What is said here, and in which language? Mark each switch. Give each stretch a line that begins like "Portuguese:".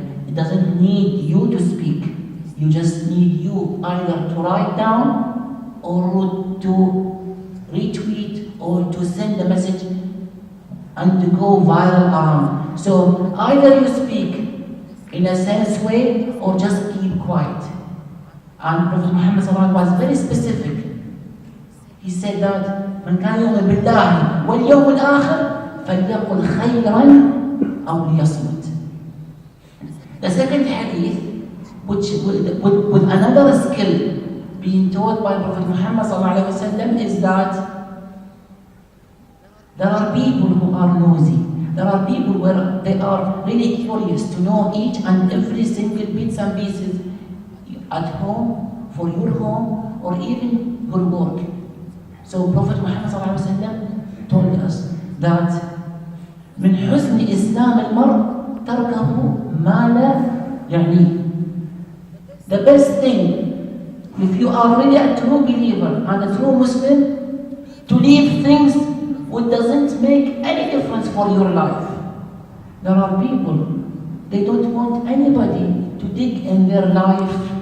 English: it doesn't need you to speak. You just need you either to write down or to retweet or to send a message and to go viral around. So either you speak in a sense way or just keep quiet. And Prophet Muhammad was very specific. He said that
Arabic: من كان يؤمن بالله واليوم الآخر فليقل خيرا أو ليصمت.
English: The second hadith, which with another skill being taught by Prophet Muhammad ﷺ, is that there are people who are nosy. There are people where they are really curious to know each and every single bits and pieces at home, for your home, or even your work. So Prophet Muhammad ﷺ told us that
Arabic: من حسن إسلام المرء تركه ما لا يعنيه.
English: The best thing, if you are really a true believer and a true Muslim, to leave things which doesn't make any difference for your life. There are people, they don't want anybody to dig in their life.